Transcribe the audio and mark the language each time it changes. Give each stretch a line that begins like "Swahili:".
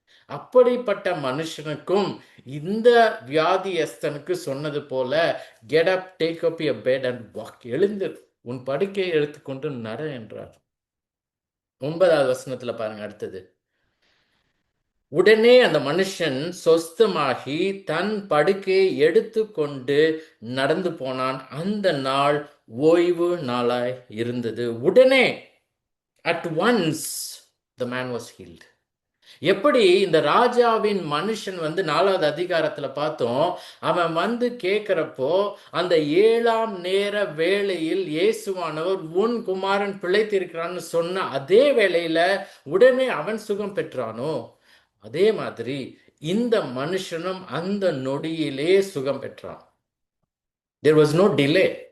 Tamil: அப்படிப்பட்ட மனுஷனுக்கும் இந்த வியாதியஸ்தனுக்கு சொன்னது போல,
English: get up, take up your bed and walk,
Tamil: எழுந்து உன் படுக்கையை எடுத்துக்கொண்டு நட என்றார். 9வது வசனத்துல பாருங்க அடுத்தது. உடனே அந்த மனுஷன் சொஸ்தமாகி தன் படுக்கையை எடுத்துக்கொண்டு நடந்து போனான். அந்த நாள் ஓய்வு நாளாய் இருந்தது.
English: உடனே, at once, the man was healed.
Tamil: எப்படி இந்த ராஜாவின் மனுஷன் வந்து 4வது அதிகாரத்துல பார்த்தோம், அவன் வந்து கேட்கிறப்போ அந்த 7ஆம் நேர வேளையில் இயேசுவானவர் உன் குமாரன் பிழைத்திருக்கிறான்னு சொன்ன அதே வேளையில உடனே அவன் சுகம் பெற்றானோ, அதே மாதிரி இந்த மனுஷனும் அந்த நொடியிலே சுகம் பெற்றான்.
English: There was no delay.